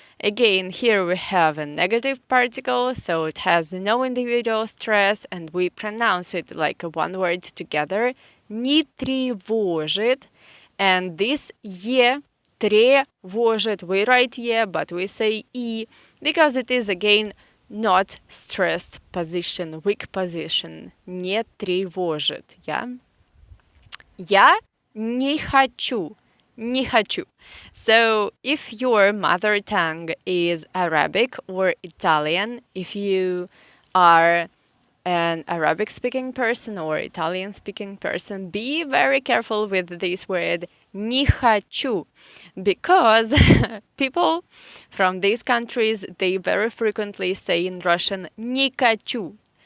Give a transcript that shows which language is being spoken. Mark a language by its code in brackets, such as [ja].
[en] Again, here we have a negative particle, so it has no individual stress, and we pronounce it like a one word together. [ru] Не тревожит. [en] And this е, тревожит, we write е, but we say и, because it is again not stressed position, weak position. [ru] Не тревожит, yeah? Я не хочу. Не хочу. [en] So, if your mother tongue is Arabic or Italian, if you are an Arabic speaking person or Italian speaking person, be very careful with this word [ru] не хочу, [en] because people from these countries, they very frequently say in Russian не хочу.